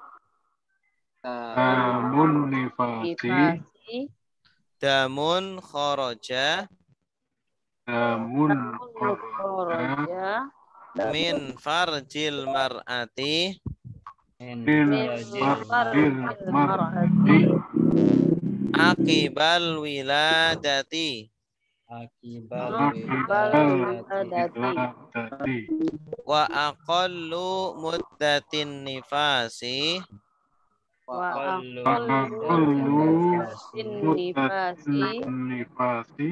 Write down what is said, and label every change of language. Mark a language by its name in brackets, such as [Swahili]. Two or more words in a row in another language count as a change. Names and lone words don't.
[Arabic] دم النفاس. دم خرج. Damun kharaja. من فرج المرأة. min فرج المرأة. عقب الولادة. akibal wiladati. وأقل مدة النفاس. وأقل النفاس.